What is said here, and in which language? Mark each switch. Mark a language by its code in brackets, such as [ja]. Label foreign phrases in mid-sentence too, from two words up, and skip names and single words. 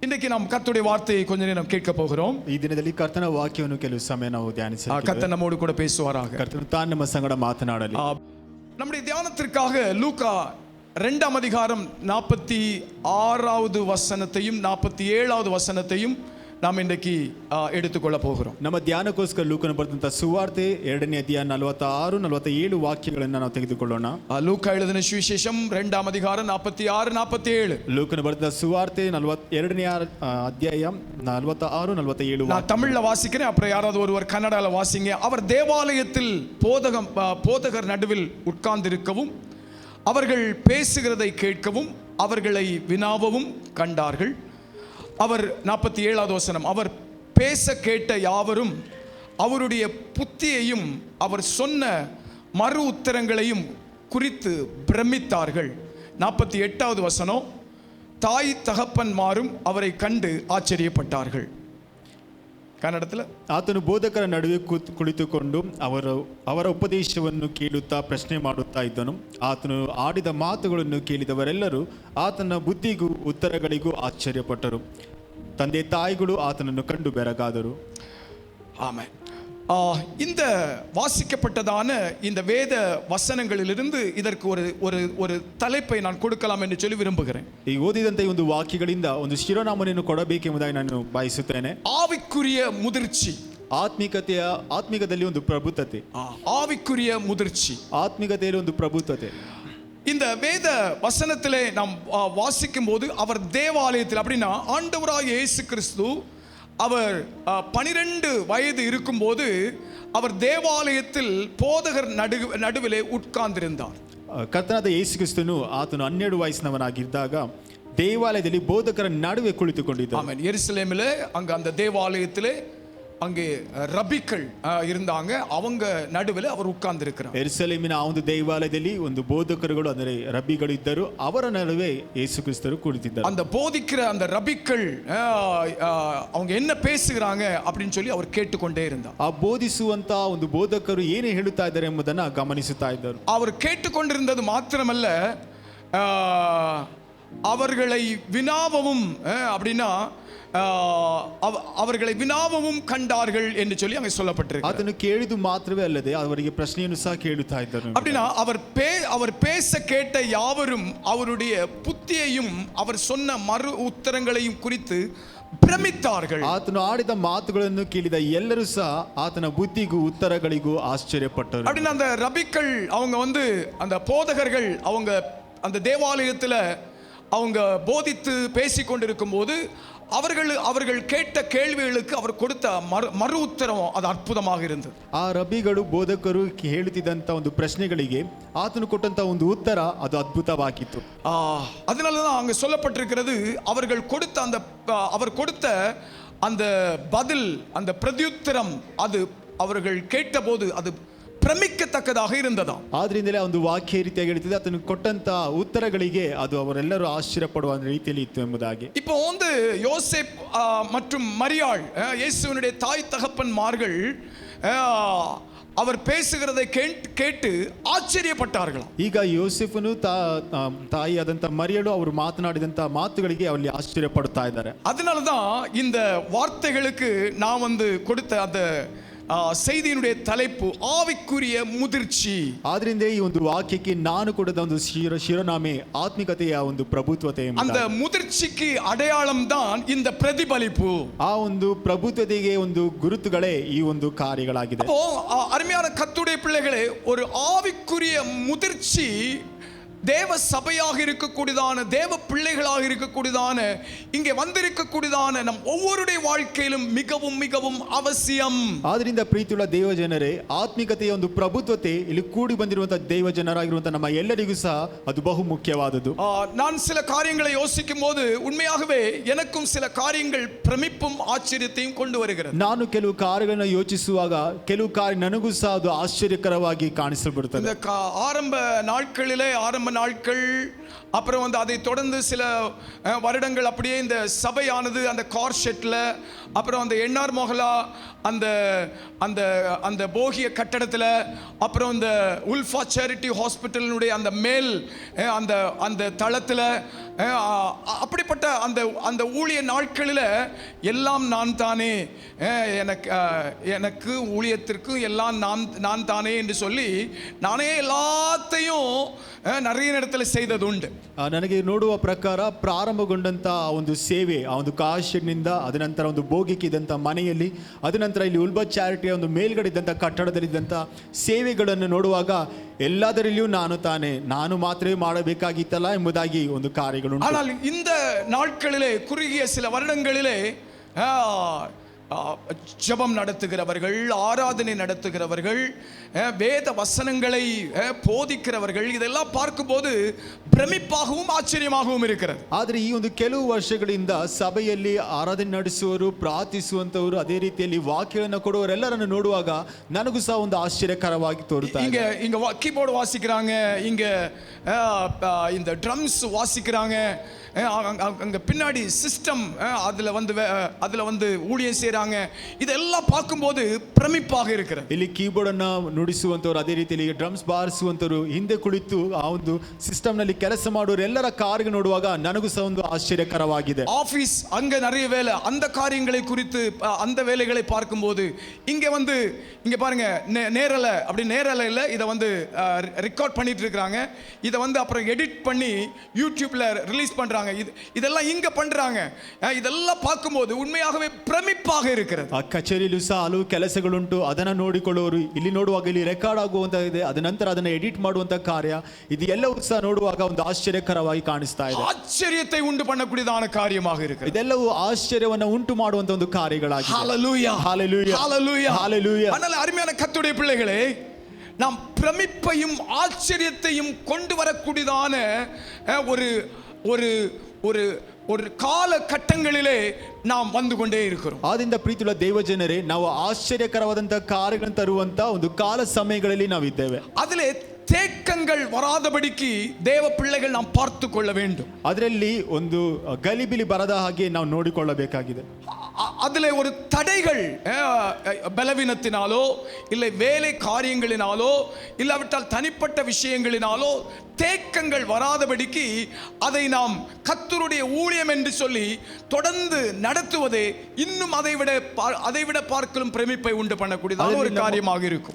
[ta] நாம் கர்த்தருடைய வார்த்தையை கொஞ்ச நேரம் கேட்க போகிறோம். [kn] ಈ ದಿನದಲ್ಲಿ ಕರ್ತನ ವಾಕ್ಯವನ್ನು ಕೆಲವು ಸಮಯ ನಾವು ಧ್ಯಾನಿಸೋಣ. [ta] கர்த்தர் நம்மோடு கூட பேசுவாராக. [kn] ಕರ್ತನು ತಾನು ನಮ್ಮ ಸಂಗಡ ಮಾತನಾಡಲಿ. [ta] நம்முடைய தியானத்திற்காக லூக்கா 2ஆம் அதிகாரம் 46வது வசனத்தையும் 47வது வசனத்தையும் நாம் இன்றைக்கு எடுத்துக்கொள்ள போகிறோம். [kn] ನಮ್ಮ ಧ್ಯಾನಕ್ಕೋಸ್ಕರ ಲೂಕನ ಬರೆದಂತ ಸುವಾರ್ತೆ 2ನೇ ಅಧ್ಯಾಯ 46 47 ವಾಕ್ಯಗಳನ್ನು ನಾವು ತೆಗೆದುಕೊಳ್ಳೋಣ. [ta] லூக்கா எழுதின சுவிசேஷம் 2ஆம் அதிகாரம் 46 47. [kn] ಲೂಕನ ಬರೆದ ಸುವಾರ್ತೆ 2ನೇ ಅಧ್ಯಾಯ 46 47. [ta] நான் தமிழ்ல வாசிக்கிறேன், அப்புறம் யாராவது ஒருவர் கன்னடால வாசிங்க. அவர் தேவாலயத்தில் போதகர் நடுவில் உட்கார்ந்திருக்கவும் அவர்கள் பேசுகிறதை கேட்கவும் அவர்களை வினாவவும் கண்டார்கள். அவர் 47வது வசனம், அவர் பேச கேட்ட யாவரும் அவருடைய புத்தியையும் அவர் சொன்ன மறு உத்தரங்களையும் குறித்து பிரமித்தார்கள். 48வது வசனம், தாய் தகப்பன்மாரும் அவரை கண்டு ஆச்சரியப்பட்டார்கள். [kn] ಕನ್ನಡದಲ್ಲಿ ಆತನು ಬೋಧಕರ ನಡುವೆ ಕುಳಿತುಕೊಂಡು ಅವರ ಉಪದೇಶವನ್ನು ಕೇಳುತ್ತಾ ಪ್ರಶ್ನೆ ಮಾಡುತ್ತಾ ಇದ್ದನು. ಆತನು ಆಡಿದ ಮಾತುಗಳನ್ನು ಕೇಳಿದವರೆಲ್ಲರೂ ಆತನ ಬುದ್ಧಿಗೂ ಉತ್ತರಗಳಿಗೂ ಆಶ್ಚರ್ಯಪಟ್ಟರು. ತಂದೆ ತಾಯಿಗಳು ಆತನನ್ನು ಕಂಡು ಬೆರಗಾದರು. [ta] ஆமென். இந்த வாசிக்கப்பட்டதான இந்த வேத வசனங்களிலிருந்து இதற்கு ஒரு தலைப்பை நான் கொடுக்கலாம் என்று சொல்லி விரும்புகிறேன். [kn] ಈ ಓದಿದಂತೆ ಒಂದು ವಾಕ್ಯಗಳಿಂದ ಒಂದು ಶಿರೋನಾಮವನ್ನು ಕೊಡಬೇಕೆಂಬುದಾಗಿ ನಾನು ಬಯಸುತ್ತೇನೆ. [ta] ஆவிக்குரிய முதிர்ச்சி, [kn] ಆತ್ಮಿಕದಲ್ಲಿ ಒಂದು ಪ್ರಬುದ್ಧತೆ. [ta] ஆவிக்குரிய முதிர்ச்சி, [kn] ಆತ್ಮಿಕತೆಯಲ್ಲಿ ಒಂದು ಪ್ರಬುದ್ಧತೆ. [ta] இந்த வேத வசனத்திலே நாம் வாசிக்கும் போது அவர் தேவாலயத்தில், அப்படின்னா ஆண்டவராகிய இயேசு கிறிஸ்து அவர் 12 வயது இருக்கும்போது அவர் தேவாலயத்தில் போதகர் நடுவிலே உட்கார்ந்திருந்தார். [kn] ಕರ್ತನಾದ ಯೇಸು ಕ್ರಿಸ್ತನು ಆತನು 12 ವಯಸ್ಸಿನವನಾಗಿದ್ದಾಗ ದೇವಾಲಯದಲ್ಲಿ ಬೋಧಕರ ನಡುವೆ ಕುಳಿತುಕೊಂಡಿದ್ದ. ಆಮೆನ್. [ta] ಯೆರೂಸಲೇಮಿலே அங்க அந்த தேவாலயத்திலே அங்கே ரபிக்கள் இருந்தாங்க, அவங்க நடுவில் அவர் உட்கார்ந்து இருக்கிறார். [kn] ಯೆರೂಸಲೇಮಿನ ಆ ಒಂದು ದೇವಾಲಯದಲ್ಲಿ ಒಂದು ಬೋಧಕರುಗಳು ಅಂದರೆ ರಬ್ಬಿಗಳು ಇದ್ದರು. ಅವರ ನಡುವೆ ಯೇಸು ಕ್ರಿಸ್ತರು ಕುಳಿತಿದ್ದರು. [ta] அந்த போதிக்கிற அந்த ரபிக்கள் அவங்க என்ன பேசுகிறாங்க அப்படின்னு சொல்லி அவர் கேட்டுக்கொண்டே இருந்தார். [kn] ಆ ಬೋಧಿಸುವಂತ ಒಂದು ಬೋಧಕರು ಏನು ಹೇಳುತ್ತಾ ಇದ್ದಾರೆ ಎಂಬುದನ್ನು ಗಮನಿಸುತ್ತಾ ಇದ್ದರು. [ta] அவர் கேட்டுக்கொண்டிருந்தது மாத்திரமல்ல, அவர்களை வினாவவும், அப்படின்னா அவர்களை வினாவவும் கண்டார்கள் என்று சொல்லி அங்கே சொல்லப்பட்டிருக்கு. [kn] ಅದನ್ನು ಕೇಳಿದು ಮಾತ್ರವೇ ಅಲ್ಲದೆ ಅವರಿಗೆ ಪ್ರಶ್ನೆಯನ್ನು ಸಹ ಕೇಳುತ್ತಾ ಇದ್ದರು. [ta] அப்படின்னா அவர் பேச கேட்ட யாவரும் அவருடைய புத்தியையும் அவர் சொன்ன மறு உத்தரங்களையும் குறித்து பிரமித்தார்கள். [kn] ಆತನು ಆಡಿದ ಮಾತುಗಳನ್ನು ಕೇಳಿದ ಎಲ್ಲರೂ ಸಹ ಆತನ ಬುದ್ಧಿಗೂ ಉತ್ತರಗಳಿಗೂ ಆಶ್ಚರ್ಯಪಟ್ಟರು. [ta] அப்படின்னா அந்த ரபிக்கள் அவங்க அந்த போதகர்கள் அவங்க அந்த தேவாலயத்தில் அவங்க போதித்து பேசி கொண்டிருக்கும் போது அவர்கள் கேட்ட கேள்விகளுக்கு அவர் கொடுத்த மறு உத்தரம் அது அற்புதமாக இருந்தது. [kn] ಆ ರಬ್ಬಿಗಳು ಬೋಧಕರು ಹೇಳುತ್ತಿದ್ದಂತ ಒಂದು ಪ್ರಶ್ನೆಗಳಿಗೆ ಆತನು ಕೊಟ್ಟಂತ ಒಂದು ಉತ್ತರ ಅದು ಅದ್ಭುತವಾಗಿತ್ತು. [ta] அதனாலதான் அங்க சொல்லப்பட்டிருக்கிறது, அவர் கொடுத்த அந்த பதில், அந்த பிரதியுத்தரம், அது அவர்கள் கேட்டபோது அது பிரமிக்கத்தக்கதாக இருந்ததாம். [kn] ಆದ್ರಿಂದಲೇ ಒಂದು ವಾಕ್ಯ ರೀತಿಯಾಗಿ ಹೇಳ್ತಿದೆ, ಆತನು ಕೊಟ್ಟಂತ ಉತ್ತರಗಳಿಗೆ ಅದು ಅವರೆಲ್ಲರೂ ಆಶ್ಚರ್ಯಪಡುವ ರೀತಿಯಲ್ಲಿ ಇತ್ತು ಎಂಬುದಾಗಿ. [ta] இப்போ யோசேப் மற்றும் மரியாள், இயேசுவினுடைய தாய் தகப்பன்மார்கள் அவர் பேசுகிறதை கேட்டு ஆச்சரியப்பட்டார்கள். [kn] ಈಗ ಯೋಸೇಫನು ತಾಯಿಯಾದಂತ ಮರಿಯಳು ಅವರು ಮಾತನಾಡಿದಂತ ಮಾತುಗಳಿಗೆ ಅಲ್ಲಿ ಆಶ್ಚರ್ಯಪಡುತ್ತಾ ಇದ್ದಾರೆ. [ta] அதனாலதான் இந்த வார்த்தைகளுக்கு நான் கொடுத்த அந்த செய்தியினுடைய தலைப்பு ஆவிக்குரிய முதிர்ச்சி. [kn] ಆದ್ರಿಂದ ಈ ಒಂದು ವಾಕ್ಯಕ್ಕೆ ನಾನು ಕೊಡದ ಒಂದು ಶಿರೋನಾಮೆ ಆತ್ಮಿಕತೆಯ ಒಂದು ಪ್ರಭುತ್ವತೆ. [ta] அந்த முதிர்ச்சிக்கு அடையாளம் தான் இந்த பிரதிபலிப்பு. [kn] ಆ ಒಂದು ಪ್ರಭುತ್ವತೆಗೆ ಒಂದು ಗುರುತುಗಳೇ ಈ ಒಂದು ಕಾರ್ಯಗಳಾಗಿದೆ. [ta] அருமையான கர்த்தருடைய பிள்ளைகளே, ஒரு ஆவிக்குரிய முதிர்ச்சி தேவ சபையாக இருக்கக்கூடியதான, தேவ பிள்ளைகளாக இருக்கக்கூடியதான, இங்கே வந்திருக்கக்கூடியதான நம் ஒவ்வொருடைய வாழ்க்கையிலும் மிகவும் மிகவும் அவசியம். [kn] ಆದ್ರಿಂದ ಪ್ರೀತಿಯುಳ್ಳ ದೇವ ಜನರೇ, ಆತ್ಮಿಕತೆಯ ಒಂದು ಪ್ರಭುತ್ವತೆ ಇಲ್ಲಿ ಕೂಡಿ ಬಂದಿರುವಂತಹ ದೇವ ಜನರಾಗಿರುವಂತಹ ನಮ್ಮ ಎಲ್ಲರಿಗೂ ಸಹ ಅದು ಬಹು ಮುಖ್ಯವಾದದ್ದು. [ta] நான் சில காரியங்களை யோசிக்கும் போது உண்மையாகவே எனக்கும் சில காரியங்கள் பிரமிப்பும் ஆச்சரியத்தையும் கொண்டு வருகிறது. [kn] ನಾನು ಕೆಲವು ಕಾರ್ಯಗಳನ್ನು ಯೋಚಿಸುವಾಗ ಕೆಲವು ಕಾರ್ಯ ನನಗೂ ಸಹ ಅದು ಆಶ್ಚರ್ಯಕರವಾಗಿ ಕಾಣಿಸಲ್ಪಡುತ್ತದೆ. [ta] இந்த ஆரம்ப நாட்கள், அப்புறம் அதை தொடர்ந்து சில வருடங்கள் அப்படியே இந்த சபையானது அந்த கார்ஷெட்ல, அப்புறம் அந்த என்ஆர் மொஹலா அந்த அந்த அந்த போகிய கட்டடத்தில், அப்புறம் இந்த உல்ஃபா சேரிட்டி ஹாஸ்பிட்டலினுடைய அந்த மேல் அந்த அந்த தளத்தில், அப்படிப்பட்ட அந்த அந்த ஊழிய நாட்களில் எல்லாம் நான் தானே, எனக்கு ஊழியத்திற்கு எல்லாம் நான் தானே என்று சொல்லி நானே எல்லாத்தையும் நிறைய இடத்துல செய்தது ಉಂಟು. [kn] ನನಗೆ ನೋಡುವ ಪ್ರಕಾರ ಪ್ರಾರಂಭಗೊಂಡಂತ ಆ ಒಂದು ಸೇವೆ, ಆ ಒಂದು ಕಾಶಿನಿಂದ ಅದ ನಂತರ ಒಂದು ಭೋಗಿಕೆ ಇದ್ದಂಥ ಮನೆಯಲ್ಲಿ, ಅದ ನಂತರ ಇಲ್ಲಿ ಉಲ್ಬ ಚಾರಿಟಿಯ ಒಂದು ಮೇಲ್ಗಡೆ ಇದ್ದಂಥ ಕಟ್ಟಡದಲ್ಲಿದ್ದಂಥ ಸೇವೆಗಳನ್ನು ನೋಡುವಾಗ ಎಲ್ಲದರಲ್ಲಿಯೂ ನಾನು ಮಾತ್ರವೇ ಮಾಡಬೇಕಾಗಿತ್ತಲ್ಲ ಎಂಬುದಾಗಿ ಒಂದು ಕಾರ್ಯಗಳು. [ta] ஆனால் இந்த நாட்களிலே குறுகிய சில வருடங்களிலே ஜெபம் நடத்துகிறவர்கள், ஆராதனை நடத்துகிறவர்கள், வேத வசனங்களை போதிக்கிறவர்கள், இதெல்லாம் பார்க்கும்போது பிரமிப்பாகவும் ಆಶ್ಚರ್ಯமாகவும் இருக்கிறது. [kn] ಆದರೆ ಈ ಒಂದು ಕೆಲವು ವರ್ಷಗಳಿಂದ ಸಭೆಯಲ್ಲಿ ಆರಾಧನೆ ನಡೆಸುವವರು, ಪ್ರಾರ್ಥಿಸುವಂತವರು, ಅದೇ ರೀತಿಯಲ್ಲಿ ವಾಕ್ಯವನ್ನು ಕೊಡುವವರೆಲ್ಲರನ್ನು ನೋಡುವಾಗ ನನಗೂ ಸಹ ಒಂದು ಆಶ್ಚರ್ಯಕರವಾಗಿ ತೋರುತ್ತಾ ಇದೆ. [ta] இங்க கீபோர்டு வாசிக்கிறாங்க, இங்க இந்த ட்ரம்ஸ் வாசிக்கிறாங்க, அங்க பின்னாடி சிஸ்டம் அதுல வந்து ஊழியம் செய்றாங்க. இதெல்லாம் பார்க்கும்போது பிரமிப்பாக இருக்கிறது. [kn] ಇಲ್ಲಿ ಕೀಬೋರ್ಡ್ ಅನ್ನು ನುಡಿಸುವಂತವರು, ಅದೇ ರೀತಿಯಲ್ಲಿ ಡ್ರಮ್ಸ್ ಬಾರಿಸುವಂತವರು, ಹಿಂದೆ ಕುಳಿತು ಆ ಒಂದು ಸಿಸ್ಟಮ್ ನಲ್ಲಿ ಕೆಲಸ ಮಾಡುವವರು ಎಲ್ಲರ ಕಾರ್ಯ ನೋಡುವಾಗ ನನಗೂ ಸಹ ಒಂದು ಆಶ್ಚರ್ಯಕರವಾಗಿದೆ. [ta] ஆபீஸ் அங்க நிறைய வேலை, அந்த காரியங்களை குறித்து அந்த வேலைகளை பார்க்கும்போது இங்க பாருங்க, நேரலையில் இதை ரெக்கார்ட் பண்ணிட்டு இருக்காங்க. இதை அப்புறம் எடிட் பண்ணி யூடியூப்ல ரிலீஸ் பண்றாங்க. இதெல்லாம் இங்க பண்றாங்க. இதெல்லாம் பார்க்கும்போது உண்மையாகவே பிரமிப்பாக இருக்கிறது. [kn] ಆ ಕಚೇರಿಯಲ್ಲೂ ಸಹ ಹಲವು ಕೆಲಸಗಳುಂಟು, ಅದನ್ನ ನೋಡಿಕೊಳ್ಳುವರು. ಇಲ್ಲಿ ನೋಡುವಾಗ ಇಲ್ಲಿ ರೆಕಾರ್ಡ್ ಆಗುವಂತದಿದೆ, ಅದ ನಂತರ ಅದನ್ನ ಎಡಿಟ್ ಮಾಡುವಂತ ಕಾರ್ಯ, ಇದು ಎಲ್ಲವೂ ಸಹ ನೋಡುವಾಗ ಒಂದು ಆಶ್ಚರ್ಯಕರವಾಗಿ ಕಾಣಿಸ್ತಾ ಇದೆ. [ta] ஆச்சரியத்தை உண்டு பண்ணக்கூடியதான காரியமாக இருக்கிறது. [kn] ಇದೆಲ್ಲವೂ ಆಶ್ಚರ್ಯವನ್ನು ಉಂಟು ಮಾಡುವಂತ ಒಂದು ಕಾರ್ಯಗಳಾಗಿದೆ. [ta] ஹalleluya, ஹalleluya, ஹalleluya, ஹalleluya. அதனால அருமையான கர்த்தருடைய பிள்ளைகளே, நாம் பிரமிப்பையும் ஆச்சரியத்தையும் கொண்டு வரக்கூடியதான ஒரு ஒரு ஒரு ஒரு கால கட்டங்களிலே நாம் வந்து கொண்டே இருக்கிறோம். [kn] ಆದ್ದರಿಂದ ಪ್ರೀತಿಯುಳ್ಳ ದೇವಜನರೇ, ನಾವು ಆಶ್ಚರ್ಯಕರವಾದಂತಹ ಕಾರ್ಯಗಳನ್ನು ತರುವಂತ ಒಂದು ಕಾಲ ಸಮಯಗಳಲ್ಲಿ ನಾವಿದ್ದೇವೆ. [ta] அதிலே தேக்கங்கள் வராதபடிக்கு தேவ பிள்ளைகள் நாம் பார்த்து கொள்ள வேண்டும். [kn] ಅದರಲ್ಲಿ ಒಂದು ಗಲಿಬಿಲಿ ಬರದ ಹಾಗೆ ನಾವು ನೋಡಿಕೊಳ್ಳಬೇಕಾಗಿದೆ. [ta] அதிலே ஒரு தடைகள் பலவீனத்தினாலோ இல்லை வேலை காரியங்களினாலோ இல்லாவிட்டால் தனிப்பட்ட விஷயங்களினாலோ தேக்கங்கள் வராதபடிக்கு அதை நாம் கர்த்தருடைய ஊழியம் என்று சொல்லி தொடர்ந்து நடத்துவதே இன்னும் அதைவிட பார்க்கலும் பிரமிப்பை உண்டு பண்ணக்கூடியதான ஒரு காரியமாக இருக்கும்.